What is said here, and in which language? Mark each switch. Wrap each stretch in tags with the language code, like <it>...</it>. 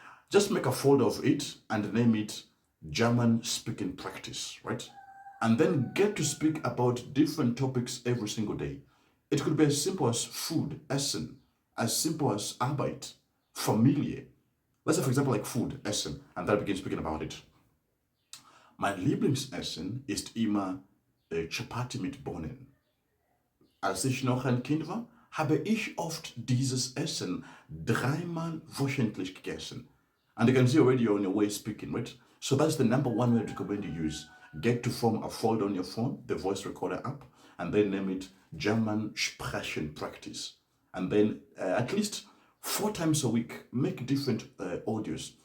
<en>Just make a folder of it and name it German speaking practice, right? And then get to speak about different topics every single day. It could be as simple as food, Essen, as simple as</en> <de>Arbeit, Familie.</de> <en>Let's say, for example, like food, Essen, and then begin speaking about it.</en> <de>Mein Lieblingsessen ist immer Chapati mit Bohnen. Als ich noch ein Kind war, habe ich oft dieses Essen dreimal wöchentlich gegessen.</de> <en>And you can see already you're on your way speaking, right? So that's the number one way to recommend you use. Get to form a folder on your phone, the voice recorder app, and then name it German Sprechen Practice. And then at least 4 times a week, make different audios.</en>